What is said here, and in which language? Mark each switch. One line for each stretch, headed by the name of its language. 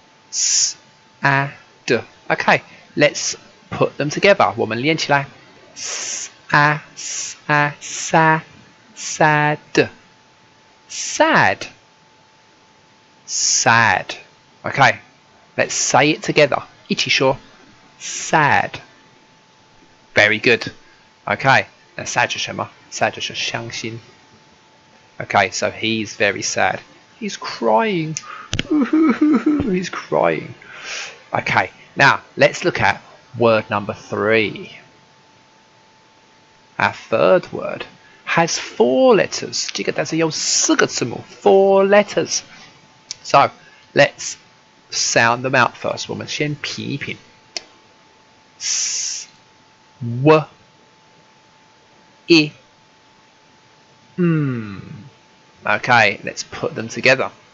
English: S, A, D. Okay, let's put them together.
Chinese: 我们连起来 S, A, S, A, sa, sad. Sad. Sad.
English: Okay, let's say it together.
Chinese: 一起说
English: sad. Very good.
Chinese: Okay, 那 sad 是什么 ？sad 是伤心。
English: Okay, so he's very sad. He's crying. He's crying. Okay, now let's look at word number 3. Our third word has 4 letters.
Chinese: 这个单词有4个字母
English: 4 letters. So let's sound them out first.
Chinese: 我们先品一品
English: S, W, I, Okay, let's put them together.